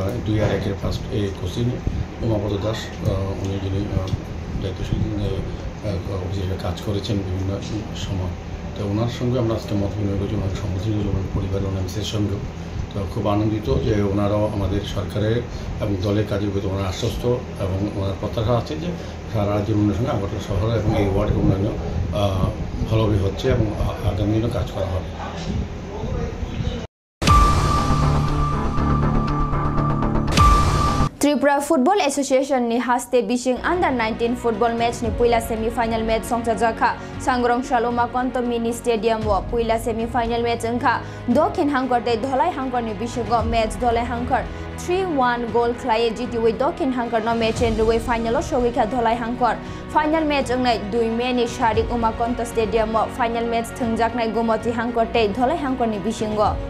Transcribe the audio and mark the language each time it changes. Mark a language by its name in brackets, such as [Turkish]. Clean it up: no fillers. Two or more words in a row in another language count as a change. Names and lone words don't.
[Bangla] আর 1-এর ফার্স্ট কোচিংয়ে উমাপদ দাস উনি যিনি দায়িত্বশীল হিসেবে কাজ করেছেন বিভিন্ন সময় তো ওনার সঙ্গে আমরা আজকে মত বিনিময় করছি ওনার সম্মতি পরিবারের ওনার সঙ্গেও তো খুব আনন্দিত যে ওনারাও আমাদের সরকারের এবং দলের কাজের প্রতি ওনারা আশ্বস্ত এবং ওনার প্রত্যাশা আছে যে সারা রাজ্যের উন্নয়নের সঙ্গে আগরতলা শহর এবং এই ওয়ার্ডের উন্নয়ন ভালোভাবে হচ্ছে এবং আগামী দিনে কাজ করা হবে। [Kok Borok] Tripura Football Association ni haste bising [English] under-19 football match [Kok Borok] ni puila [English] semi-final match [Kok Borok] songchajaka Sangrong Shaloma Konto Mini Stadium wo puila [English] semi-final match [Kok Borok] engkha Dokhin Hangkor de Dholai Hangkor ni bishingo match Dholai Hangkor 3-1 goal khlai GTW Dokhin Hangkor no match en ruwe final o showika Dholai Hangkor [English] final match [Kok Borok] engnai 2 May ni Sharik Uma Konto Stadium wo [English] final match [Kok Borok] thungjaknai Gomoti Hangkor te Dholai Hangkor ni bishingo